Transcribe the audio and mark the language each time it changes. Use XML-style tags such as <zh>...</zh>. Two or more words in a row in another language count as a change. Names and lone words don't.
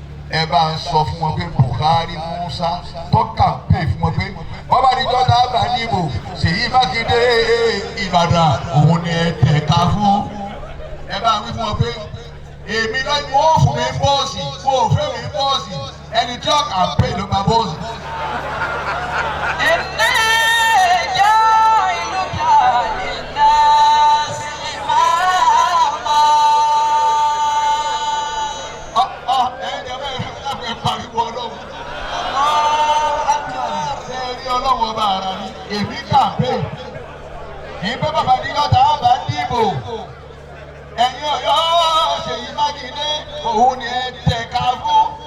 <yo>Ẹ bá ń sọ fún wọn pé Buhari Musa tó kàmpé fún wọn pé wọ́n bá di jọ́ta àbá dìbò. Ṣèyí Mákindé, Ìbàdàn, òun ni ẹ tẹ̀ka fún. Ẹ bá wí fún wọn pé èmi náà ni wọ́n fún mi bọ́ọ̀sì, wọ́n ò fẹ́ mi bọ́ọ̀sì. Ẹni tí ó kàmpé ló gba bọ́ọ̀sì.</yo> <ar>إني جاعلك للناس إماما.</ar> <yo>Ọ, ọ, ẹ jẹ́ bẹ́ẹ̀, ẹ fẹ́ pariwo Ọlọ́run.</yo> <ar>الله أكبر.</ar> <yo>Ṣé ẹ rí Ọlọ́run ọba ara ni? Èmi kàmpé. Kì í pé bàbá ní yọ̀tá bá dìbò. Ẹ̀yin Ọ̀yọ́, Ṣèyí Mákindé, òun ni ẹ tẹ̀ka fún.</yo>